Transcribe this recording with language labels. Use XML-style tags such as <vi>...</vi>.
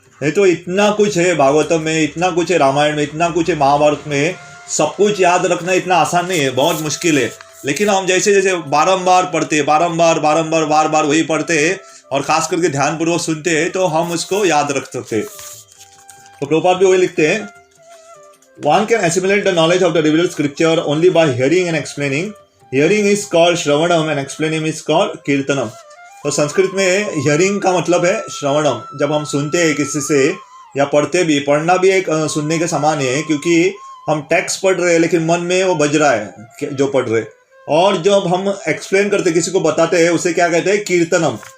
<hi>नहीं तो इतना कुछ है भागवतम में, इतना कुछ है रामायण में, इतना कुछ है महाभारत में, सब कुछ याद रखना इतना आसान नहीं है, बहुत मुश्किल है। लेकिन हम जैसे जैसे बारंबार पढ़ते, बार बार वही पढ़ते हैं, और खास करके ध्यानपूर्वक सुनते हैं तो हम उसको याद रख सकते हैं। तो प्रभुपाद भी वही लिखते हैं,</hi> <en>one can assimilate the knowledge of the revealed scripture only by hearing and explaining. Hearing is called श्रवणम and explaining is called कीर्तनम।</en> <hi>तो संस्कृत में हियरिंग का मतलब है श्रवणम। जब हम सुनते हैं किसी से या पढ़ते भी, पढ़ना भी एक सुनने के समान है, क्योंकि हम टेक्स्ट पढ़ रहे हैं लेकिन मन में वो बज रहा है जो पढ़ रहे। और जब हम एक्सप्लेन करते, किसी को बताते हैं, उसे क्या कहते हैं, कीर्तनम।</hi>